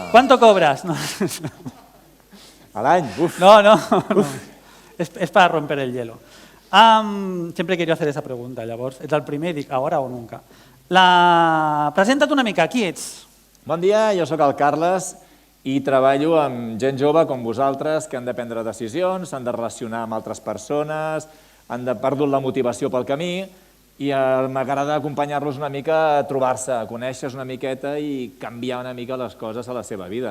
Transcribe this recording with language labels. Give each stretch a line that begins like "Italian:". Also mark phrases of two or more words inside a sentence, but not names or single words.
Spanish: ¿Cuánto cobras? No.
Catalan: A l'any? Uf.
Spanish: No. Es para romper el hielo. Siempre he querido hacer esa pregunta,
Catalan: llavors. Ets el primer i dic,
Spanish: ahora o nunca.
Catalan: Presenta't una mica, qui ets? Bon dia, jo sóc el Carles i treballo amb gent jove com vosaltres que han de prendre decisions, s'han de relacionar amb altres persones, han perdut la motivació pel camí i m'agrada acompanyar-los una mica a trobar-se, a conèixer-se una miqueta i canviar una mica les coses a la seva vida.